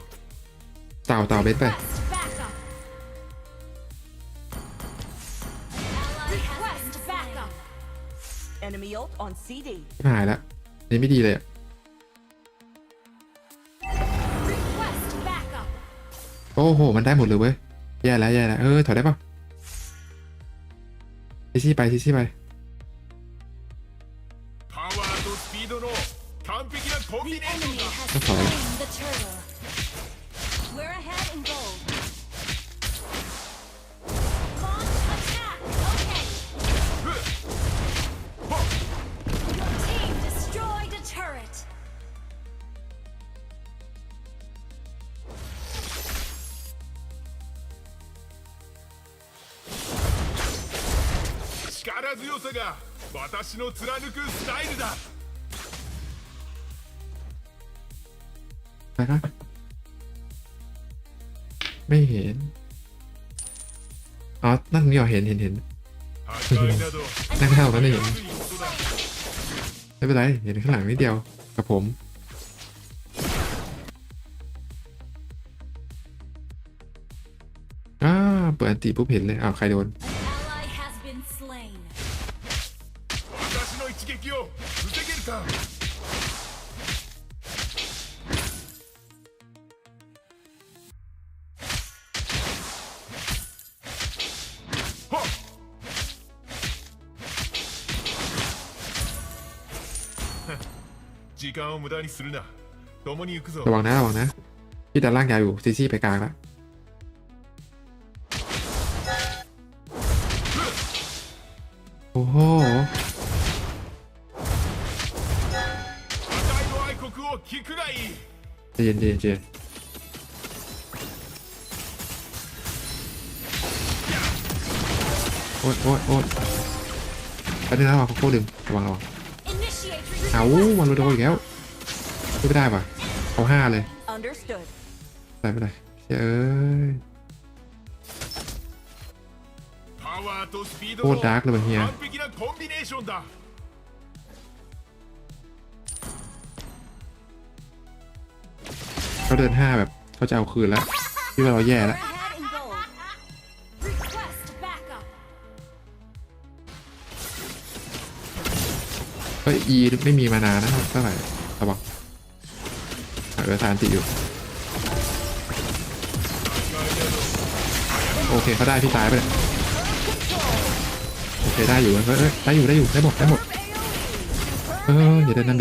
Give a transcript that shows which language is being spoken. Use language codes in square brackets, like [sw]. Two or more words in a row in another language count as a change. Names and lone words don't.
[th] เต่าเบนไป [en] Backup. Request backup. Enemy ult on CD. [th] หายละนี่ไม่ดีเลย [en] Request backup. [th] โอ้โหมันได้หมดเลยเว้ยแย่แล้วถอยได้ปะซีซี่ไป [ja] パワーとスピードの完璧なコンビネーション [en] Enemy [ja] だ。 [en] has [th] ก็ถอย [en] slain the turtle. We're ahead in gold. Launch attack. Okay. Your team destroyed a turret. [ja] 力強さが私の貫くスタイルだ。 [th] นะครับไม่เห็นอ๋อนั่นนี่เหรอเห็น [ja] 破壊など [th] นั่งเท่านั้นไม่เห็นไม่เป็นไรเห็นข้างหลังนิดเดียวกับผมเปิดอันติปุ๊บเห็นเลยอ้าวใครโดน [en] Ally has been slain. [ja] 私の一撃を防げるか。はっ時間を無駄にするな。共に行くぞ。 [th] ระวังนะพี่ดันล่างยาวอยู่ซีซี่ไปกลางแล้วโอ้โห [ja] 破壊の愛国を聞くがいい。 [th] ใจเย็นโอ๊ยไปได้แล้วว่ะโคตรดึงระวัง [en] Initiate [th] เอามันโดนอีกแล้วไม่ได้ป่ะเอา5เลย [en] Understood. [th] ไม่ได้เอ้ย [ja] パワーとスピード [th] โค [ja] の [th] ตรดาร์กเลยว่ะเฮีย [ja] 完璧なコンビネーションだ。 [th] เขาเดิน5แบบเขาจะเอาคืนแล้วที่ว่าเราแย่แล้ว [en] We're ahead in gold. Request backup. [th] เฮ้ยอีไม่มีมานานนะเท่าไหร่ระวังทานติอยู่โอเคเขาได้พี่ตายไปเลยโอเคได้อยู่เฮ้ยได้อยู่ได้หมดอย่าเดินนำ